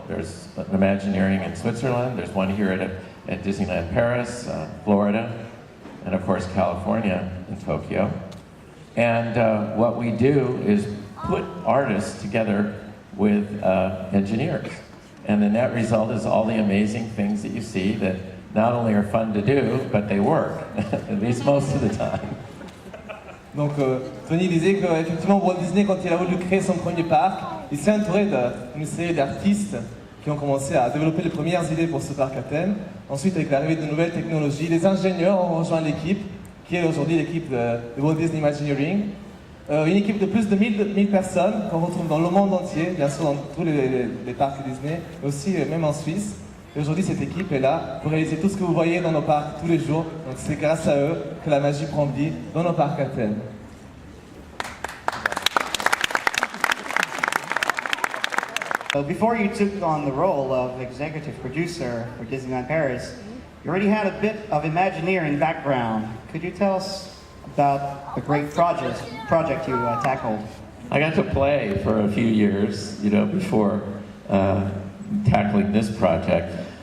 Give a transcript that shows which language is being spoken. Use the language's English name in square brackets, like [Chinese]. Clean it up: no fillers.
[English] There's an Imagineering in Switzerland, there's one here at Disneyland Paris, Florida, and of course California in Tokyo. And what we do is put artists together with engineers. And the net result is all the amazing things that you see that not only are fun to do, but they work, at least most of the time. [French] Donc Tony disait qu'effectivement Walt Disney, quand il a voulu créer son premier parc, il s'est entouré d'une série d'artistes qui ont commencé à développer les premières idées pour ce parc à thème. Ensuite, avec l'arrivée de nouvelles technologies, les ingénieurs ont rejoint l'équipe qui est aujourd'hui l'équipe de Walt Disney Imagineering. Une équipe de plus de 1000 personnes qu'on retrouve dans le monde entier, bien sûr dans tous les parcs Disney, mais aussi même en Suisse. Et aujourd'hui, cette équipe est là pour réaliser tout ce que vous voyez dans nos parcs tous les jours. Donc c'est grâce à eux que la magie prend vie dans nos parcs à thème. [English] So before you took on the role of executive producer for Disneyland Paris, you already had a bit of Imagineering background. Could you tell us about the great project you tackled? I got to play for a few years, before tackling this project.